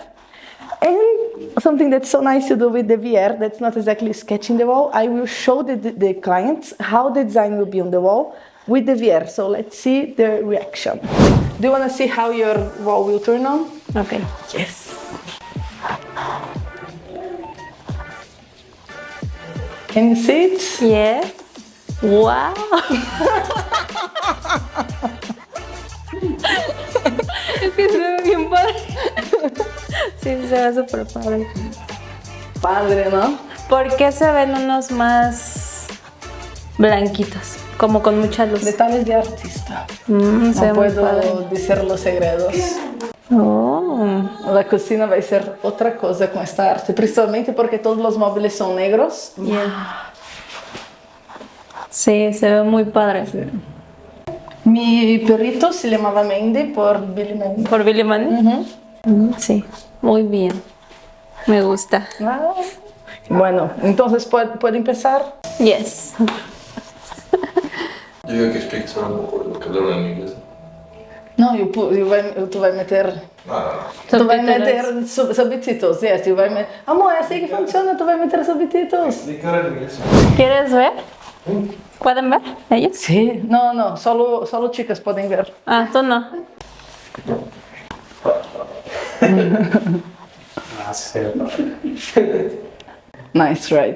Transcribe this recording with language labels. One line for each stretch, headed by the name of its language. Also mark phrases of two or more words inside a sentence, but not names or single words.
English: And something that's so nice to do with the VR, that's not exactly sketching the wall, I will show the clients how the design will be on the wall with the VR. So let's see the reaction. Do you want to see how your wall will turn on? Okay. Yes. Can you see it? Yeah.
Spanish: Wow. Es que se ve bien padre. Sí, se ve súper padre. Padre, ¿no? ¿Por qué se ven unos más blanquitos? Como con mucha luz. Detalles de artista. No puedo decir los segredos. Oh. La cocina
Portuguese: vai ser outra coisa com esta arte,
Spanish: principalmente porque todos los móviles son negros. Yeah. Sí, se ve muy padre. Sí. Mi perrito se llamaba Mandy por Billy Mandy. ¿Por Billy Mandy? Sí, muy bien. Me gusta. Ah. Bueno, entonces, ¿puedo empezar?
English: Yes.
Spanish: Yo digo que expliques ahora por lo que hablaron en inglés.
Portuguese: No, tu vai meter... Tu vai meter subtítulos, yes, tu vai meter... Amor, é assim que funciona, tu vai meter subtítulos.
Spanish: ¿Quieres ver? ¿Pueden ver ellos? Sí, no, solo chicas podem ver. Ah, tú no.
English: Nice, right?